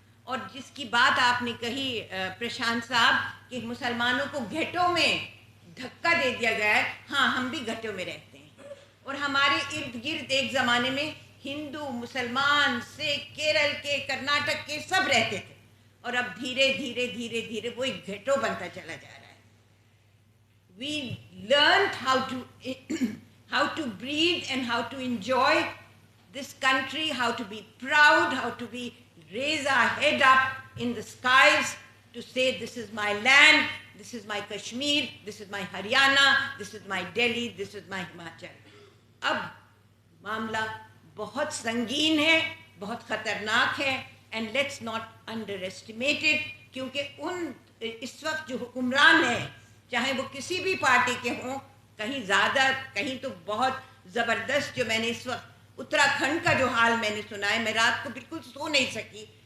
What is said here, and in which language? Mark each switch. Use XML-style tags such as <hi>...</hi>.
<hi>और जिसकी बात आपने कही प्रशांत साहब, कि मुसलमानों को घेटों में धक्का दे दिया गया है। हाँ, हम भी घेटों में रहते हैं, और हमारे इर्द गिर्द एक ज़माने में हिंदू, मुसलमान, सिख, केरल के, कर्नाटक के सब रहते थे, और अब धीरे धीरे वो एक घेटो बनता चला जा रहा है।</hi> <en>We learned how to breathe and how to enjoy this country, how to be proud, how to raise our head up in the skies to say, this is my land, this is my Kashmir, this is my Haryana, this is my Delhi, this is my Himachal.</en> <hi>अब मामला बहुत संगीन है, बहुत ख़तरनाक है,</hi> <en>and let's not underestimate it,</en> <hi>क्योंकि इस वक्त जो हुक्मरान हैं, चाहे वो किसी भी पार्टी के हों, कहीं ज़्यादा, कहीं तो बहुत ज़बरदस्त। जो मैंने इस वक्त उत्तराखंड का जो हाल मैंने सुना है, मैं रात को बिल्कुल सो नहीं सकी।</hi>